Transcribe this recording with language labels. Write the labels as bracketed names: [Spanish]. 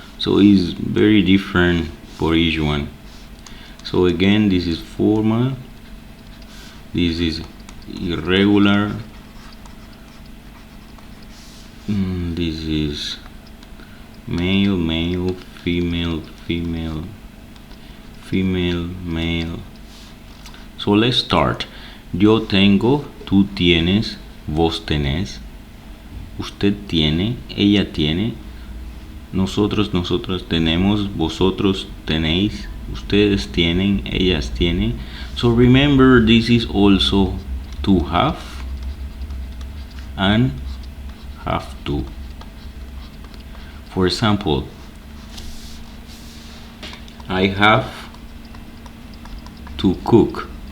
[English] So it's very different for each one. So again, this is formal, this is irregular, this is male, male, female, female, female, male. So let's start. [Spanish] Yo tengo, tú tienes, vos tenés, usted tiene, ella tiene, nosotros, nosotras tenemos, vosotros tenéis, ustedes tienen, ellas tienen. [English] So remember, this is also to have and have to. For example, I have to cook.